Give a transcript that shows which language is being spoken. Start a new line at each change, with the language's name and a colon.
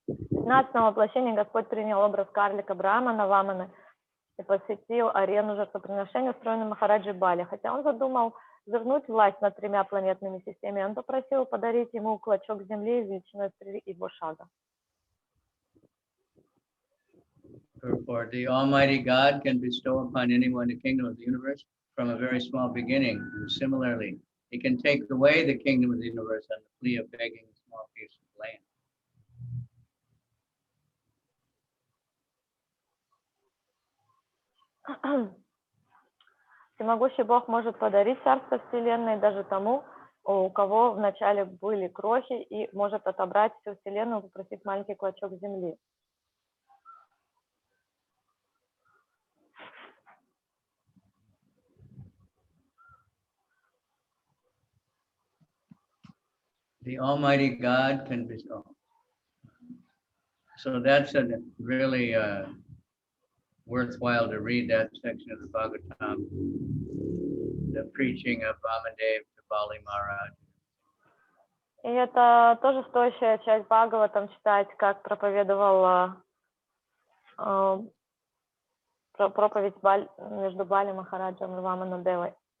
Russian: В 15-м воплощении Господь принял образ карлика Брахмана Ваманы и посетил арену жертвоприношения, устроенную Махараджи Бали. Хотя он задумал вернуть власть над 3 планетными системами, он попросил подарить ему клочок земли величиной в 3 его шага.
English: For the Almighty God can bestow upon anyone the kingdom of the universe from a very small beginning. And similarly, he can take away the kingdom of the universe on the plea of begging a small piece of land.
Russian: Всемогущий Бог может подарить царство Вселенной даже тому, у кого вначале были крохи, и может отобрать всю Вселенную, попросить маленький клочок земли.
English: The Almighty God can bestow. So that's a really worthwhile to read that section of the Bhagavatam, the preaching of Vamadev to Bali Maharaj.
Russian: И это тоже стоящая часть Бхагаватам читать, как проповедовал проповедь между Бали Махараджем и Ваманадевой.